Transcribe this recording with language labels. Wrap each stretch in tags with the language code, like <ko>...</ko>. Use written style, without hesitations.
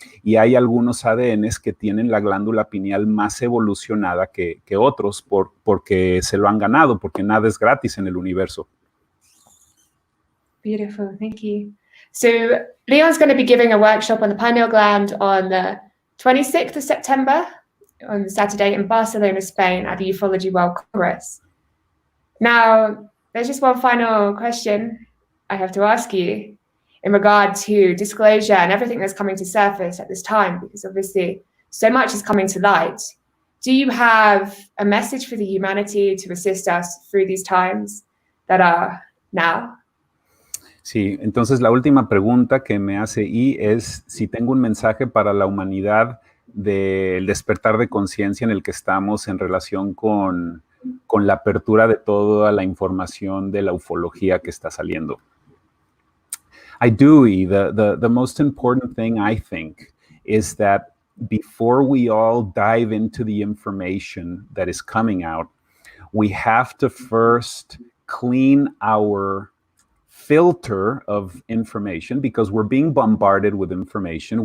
<es>Y hay algunos ADNs que tienen la glándula pineal más evolucionada que otros porque se lo han ganado, porque nada es gratis en el universo.</es> <en>Beautiful, thank you. So Leon's going to be giving a workshop on the pineal gland on the 26th of September, on Saturday, in Barcelona, Spain, at the Ufology World Congress. Now, there's just one final question I have to ask you in regard to disclosure and everything that's coming to surface at this time, because obviously so much is coming to light. Do you have a message for the humanity to assist us through these times that are now?</en> <es>Sí, entonces la última pregunta que me hace I es si tengo un mensaje para la humanidad del despertar de conciencia en el que estamos en relación con la apertura de toda la información de la ufología que está saliendo.</es> <en>I do, I. The most important thing, I think, is that before we all dive into the information that is coming out, we have to first clean our filter of information, because we're being bombarded with information.</en>